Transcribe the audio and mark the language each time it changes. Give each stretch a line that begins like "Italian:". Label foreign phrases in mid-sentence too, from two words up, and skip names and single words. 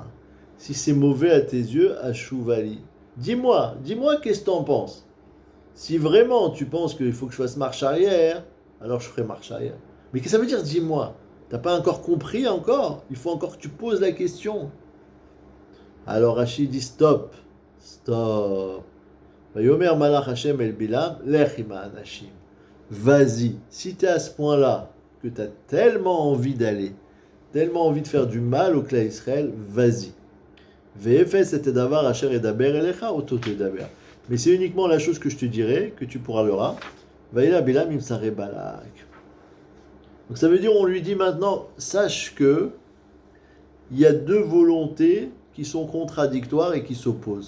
French: Si c'est mauvais à tes yeux, ashuvali. Dis-moi qu'est-ce que t'en penses? Si vraiment tu penses qu'il faut que je fasse marche arrière, alors je ferai marche arrière. Mais qu'est-ce que ça veut dire dis-moi? T'as pas encore compris encore? Il faut encore que tu poses la question. Alors Rachid dit stop.
Hebrew: ויאמר מלאך השם אל בלעם, לך עם האנשים.
French: Vas-y, si t'es à ce point-là, que t'as tellement envie d'aller, tellement envie de faire du mal au clan Israël, vas-y. Mais c'est uniquement la chose que je te dirai, que tu pourras le ra. Donc ça veut dire, on lui dit maintenant, sache que il y a deux volontés qui sont contradictoires et qui s'opposent.